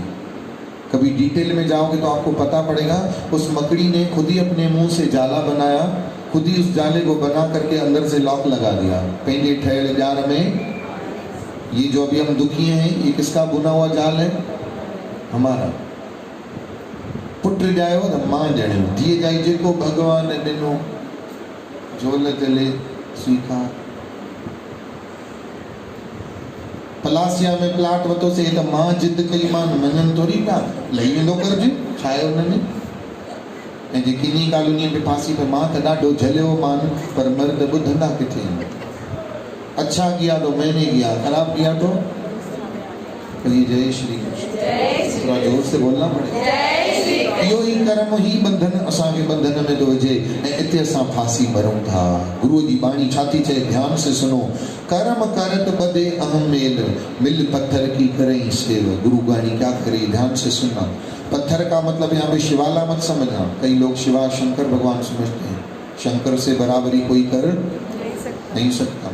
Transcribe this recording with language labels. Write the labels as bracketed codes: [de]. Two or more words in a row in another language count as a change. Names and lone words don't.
[hi] कभी डिटेल में जाओगे तो आपको पता पड़ेगा उस मकड़ी ने खुद ही अपने मुंह से जाला बनाया, खुद ही उस जाले को बना करके अंदर से लॉक लगा दिया। पेंजे ठहर जार में ये जो अभी हम दुखी हैं, ये किसका बुना हुआ जाल है? [sd] हमारा। पुट जायो तो मां ॼणियो, धीअ जाई जेको भगवान ॾिनो, झोल चले स्वीकार। पलासिया में प्लाट वतो से त मां जिद कई, मां मञनि थोरी पिया, लही वेंदो कर्ज, छा आहे हुनमें? ऐं जेकी नी कॉलोनी पे फांसी पे मां त ॾाढो झलियो मान, पर मर्द ॿुधंदा किथे आहिनि? [hi] अच्छा किया तो मैंने किया, खराब किया तो कहिए जय श्री कृष्ण। थोड़ा जोर से बोलना पड़ेगा। [sd] इहो ही कर्म ही बंधन असांखे बंधन में थो विझे ऐं हिते असां फांसी भरूं था। गुरु जी बाणी छा थी चए? [hi] ध्यान से सुनो। कर्म करत बदे अहम मेल, मिल पत्थर की करई सेव। गुरु बाणी क्या करे? ध्यान से सुनना। पत्थर का मतलब यहाँ पे शिवाला मत समझना। कई लोग शिवा शंकर भगवान समझते हैं, शंकर से बराबरी कोई कर नहीं सकता।